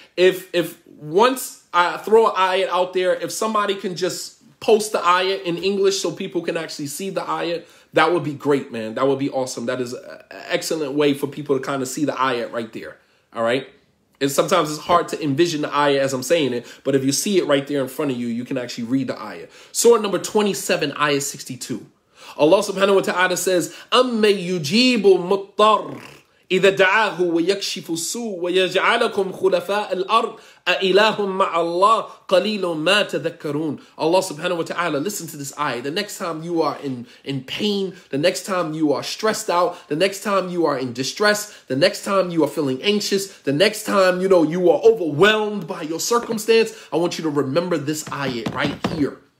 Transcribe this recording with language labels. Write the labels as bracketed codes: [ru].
[en] If once I throw an ayah out there, if somebody can just post the ayah in English so people can actually see the ayah, that would be great, man. That would be awesome. That is an excellent way for people to kind of see the ayah right there. All right. And sometimes it's hard to envision the ayah as I'm saying it, but if you see it right there in front of you, you can actually read the ayah. Surah number 27, ayah 62. Allah subhanahu wa ta'ala says, [ar] أَمَّن يُجِيبُ الْمُضْطَرَّ إِذَا دَعَاهُ وَيَكْشِفُ السُّوءَ وَيَجْعَلَكُمْ خُلَفَاءَ الْأَرْضِ أَإِلَهٌ مَعَ اللَّهِ قَلِيلٌ مَا تَذَكَّرُونَ. [en] Allah subhanahu wa ta'ala, listen to this ayah. The next time you are in pain, the next time you are stressed out, the next time you are in distress, the next time you are feeling anxious, the next time you are overwhelmed by your circumstance, I want you to remember this ayah right here.